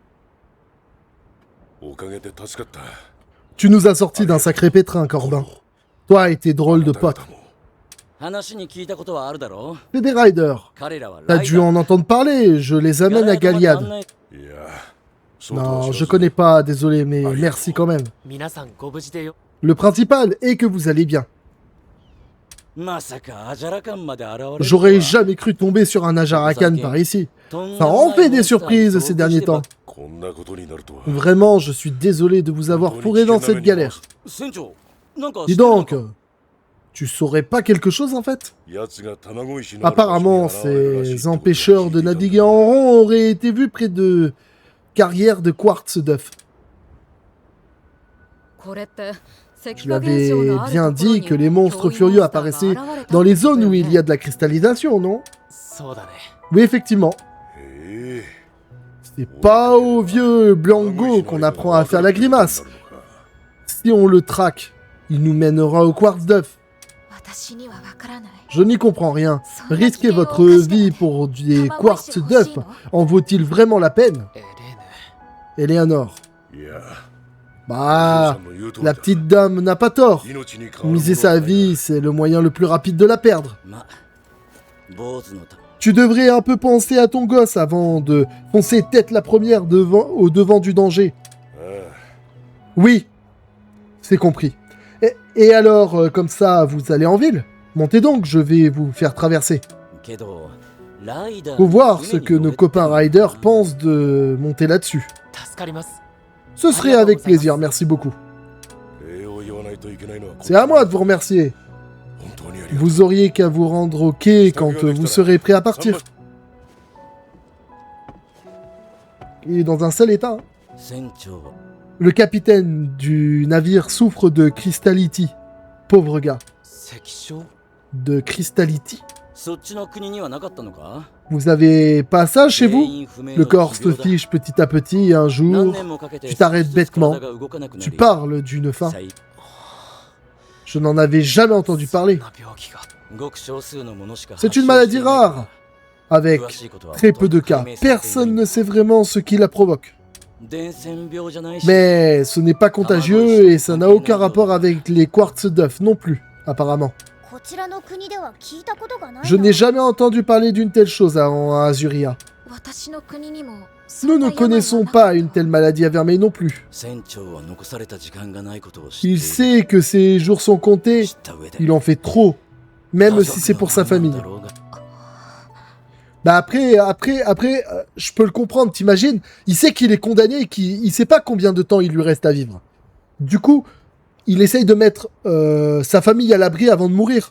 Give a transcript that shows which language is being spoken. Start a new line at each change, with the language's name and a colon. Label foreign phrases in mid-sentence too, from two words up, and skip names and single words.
French: Tu nous as sorti d'un sacré pétrin, Corbin. Toi et tes drôles de potes.
Japanese: 話に聞いたことはあるだろう
French: C'est des riders.
Japanese: 彼らは
French: T'as
Japanese: ライ
French: dû
Japanese: ダー
French: en entendre parler, je les amène à
Japanese: ガラヤ
French: Galiad.
Japanese: まで案内いやそうとは
French: Non,
Japanese: 知ら
French: je
Japanese: ず
French: connais pas, désolé, mais merci quand même.
Japanese: 皆さんご無事でよ。
French: Le principal est que vous allez bien.
Japanese: まさかアジャラカンまで現れるとは
French: J'aurais jamais cru tomber sur un Ajarakan par ici. Ça en fait des surprises ces derniers temps.
Japanese: こんなことになるとは
French: Vraiment, je suis désolé de vous avoir fourré dans cette galère.
Japanese: 船長なんか
French: Dis donc, tu saurais pas quelque chose en fait?
Japanese: 奴が卵石のある場所に
French: Apparemment,
Japanese: 現れるらしいって
French: ces
Japanese: ことを
French: empêcheurs de
Japanese: 聞いていた
French: naviguer en rond auraient été vus près de carrières de quartz d'œuf.
Japanese: これって
French: Je l'avais bien dit que les monstres furieux apparaissaient dans les zones où il y a de la cristallisation, non?
Japanese: そうだね。
French: Oui, effectivement. へえ C'est pas au vieux Blango qu'on apprend à faire la grimace. Si on le traque, il nous mènera au quartz d'œuf.
Japanese: 私にはわからない
French: Je n'y comprends rien. Risquer votre vie pour des quartz d'œuf en vaut-il vraiment la peine?
Japanese: エレーヌ。
French: Eleanor.
Japanese: いや
French: Bah, la petite dame n'a pas tort.
Japanese: 命に変わる
French: Miser sa vie, c'est le moyen le plus rapide de la perdre.
Japanese: ま坊主のた
French: Tu devrais un peu penser à ton gosse avant de foncer tête la première au devant du danger. あ Oui, c'est compris. Et alors, comme ça, vous allez en ville? Montez donc, je vais vous faire traverser.
Japanese: けどライダー
French: Faut voir ce que nos copains riders pensent de monter là-dessus.
Japanese: 助かります。
French: Ce serait avec plaisir, merci beaucoup.
Japanese: 礼を言わないといけないのは
French: C'est à moi de vous remercier.
Japanese: 本当にありがとう
French: Vous auriez qu'à vous rendre au quai quand vous serez prêt à partir. Il est dans un sale état. Hein.
Japanese: 船長
French: Le capitaine du navire souffre de crystallity. Pauvre gars.
Japanese: 石章
French: De crystallity?
Japanese: そっちの国にはなかったのか
French: Vous avez pas ça chez
Japanese: 原
French: vous?
Japanese: 因不明
French: Le
Japanese: の
French: corps
Japanese: 持
French: se
Japanese: 病だ
French: fiche petit à petit et un
Japanese: 何
French: jour,
Japanese: 年もかけて
French: tu t'arrêtes
Japanese: 少しずつ
French: bêtement.
Japanese: 体が動かなくな
French: Tu
Japanese: り
French: parles d'une faim.
Japanese: 最
French: Je n'en avais jamais entendu
Japanese: そん
French: parler.
Japanese: な病気が。ごく少数のものしか
French: C'est une maladie rare, avec très peu de cas. Personne ne sait vraiment ce qui la provoque.
Japanese: 伝染病じゃないし
French: Mais ce n'est pas contagieux et ça n'a aucun rapport avec les quartz d'œuf non plus, apparemment.
Japanese: こちらの国では聞いたことがないな
French: Je n'ai jamais entendu parler d'une telle chose à Azuria.
Japanese: 私の国にも
French: Nous ne connaissons pas une telle maladie à Vermeil non plus.
Japanese: 船長は残された時間がないことを知ってい
French: Il
Japanese: る
French: sait que ses jours sont comptés.
Japanese: 知った上で
French: Il en fait trop, même si c'est pour sa famille. Bah après, je peux le comprendre, t'imagines? Il sait qu'il est condamné et qu'il sait pas combien de temps il lui reste à vivre. Du coup, il essaye de mettre sa famille à l'abri avant de mourir.